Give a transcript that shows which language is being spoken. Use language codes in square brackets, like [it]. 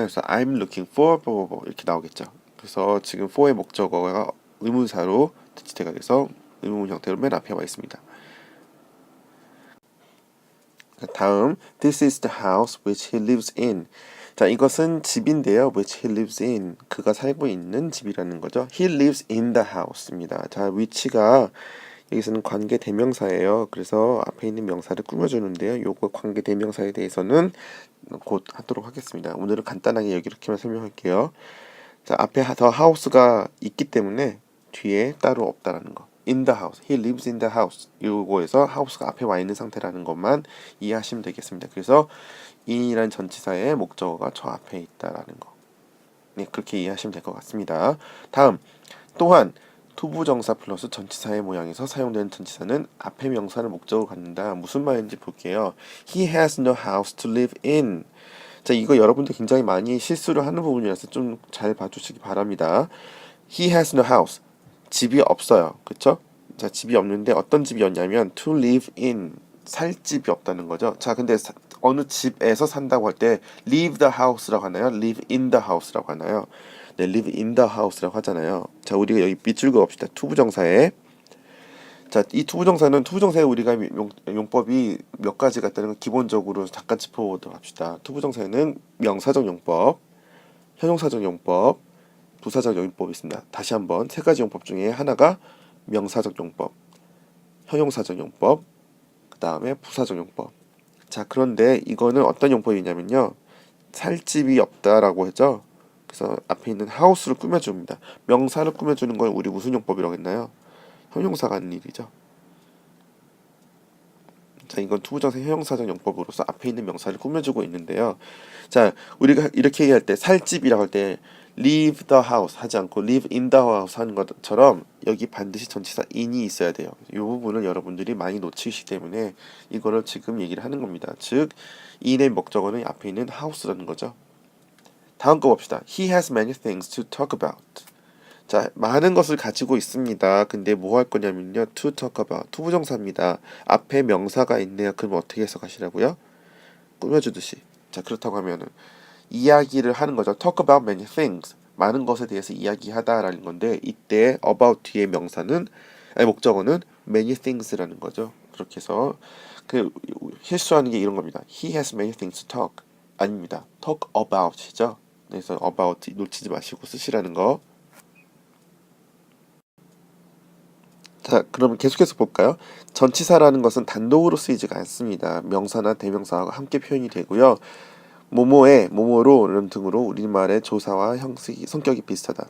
[ko] 그래서 [en] I'm looking for [ko] 이렇게 나오겠죠. 그래서 지금 for의 목적어가 의문사로 대치태가 돼서 의문문 형태로 맨 앞에 와 있습니다. 다음, [en] this is the house which he lives in. [ko] 자, 이것은 집인데요. [en] which he lives in. [ko] 그가 살고 있는 집이라는 거죠. [en] he lives in the house입니다. [ko] 자, which가 여기서는 관계 대명사예요. 그래서 앞에 있는 명사를 꾸며주는데요. 요거 관계 대명사에 대해서는 곧 하도록 하겠습니다. 오늘은 간단하게 이렇게만 설명할게요. 자, 앞에 [en] the house [ko] 가 있기 때문에 뒤에 따로 없다라는 거. [en] in the house, he lives in the house. [ko] 요거에서 house가 앞에 와 있는 상태라는 것만 이해하시면 되겠습니다. 그래서 in이라는 전치사의 목적어가 저 앞에 있다라는 거. 네, 그렇게 이해하시면 될 것 같습니다. 다음, 또한 투부정사 플러스 전치사의 모양에서 사용되는 전치사는 앞에 명사를 목적으로 갖는다. 무슨 말인지 볼게요. [en] He has no house to live in. [ko] 자, 이거 여러분들 굉장히 많이 실수를 하는 부분이라서 좀 잘 봐주시기 바랍니다. [en] He has no house. [ko] 집이 없어요. 그쵸? 자, 집이 없는데 어떤 집이었냐면 [en] to live in. [ko] 살 집이 없다는 거죠. 자, 근데 어느 집에서 산다고 할 때 [en] leave the house [ko] 라고 하나요? [en] live in the house라고 [ko] 하나요? 네, [en] live in the house라고 하잖아요. [ko] 자, 우리가 여기 밑줄 그읍시다. 투부정사에. 자, 이 투부정사에 우리가 용법이 몇 가지가 있다는 걸 기본적으로 잠깐 짚어보도록 합시다. 투부정사에는 명사적 용법, 형용사적 용법, 부사적 용법이 있습니다. 다시 한번 세 가지 용법 중에 하나가 명사적 용법, 형용사적 용법, 그 다음에 부사적 용법. 자, 그런데 이거는 어떤 용법이냐면요. 살 집이 없다라고 했죠. 그래서 앞에 있는 하우스를 꾸며줍니다. 명사를 꾸며주는 걸 우리 무슨 용법이라고 했나요? 형용사가 하는 일이죠. 자, 이건 투부정사 형용사적 용법으로서 앞에 있는 명사를 꾸며주고 있는데요. 자, 우리가 이렇게 얘기할 때 살집이라고 할 때 [en] leave the house [ko] 하지 않고 [en] live in the house [ko] 하는 것처럼 여기 반드시 전치사 in이 있어야 돼요. 이 부분을 여러분들이 많이 놓치시기 때문에 이거를 지금 얘기를 하는 겁니다. 즉 in의 목적어는 앞에 있는 house라는 거죠. 다음 거 봅시다. [en] He has many things to talk about. [ko] 자, 많은 것을 가지고 있습니다. 근데 뭐 할 거냐면요. [en] to talk about. [ko] 투부정사입니다. 앞에 명사가 있네요. 그럼 어떻게 해석하시라고요? 꾸며주듯이. 자, 그렇다고 하면은 이야기를 하는 거죠. [en] talk about many things. [ko] 많은 것에 대해서 이야기하다라는 건데 이때 about 뒤에 명사는 목적어는 many things라는 거죠. 그렇게 해서 그 실수하는 게 이런 겁니다. [en] He has many things to talk. [ko] 아닙니다. [en] talk about이죠. [ko] 그래서 about 놓치지 마시고 쓰시라는 거. 자, 그럼 계속해서 볼까요? 전치사라는 것은 단독으로 쓰이지가 않습니다. 명사나 대명사와 함께 표현이 되고요. 뭐뭐에, 뭐뭐로 이런 등으로 우리말의 조사와 형식이 성격이 비슷하다.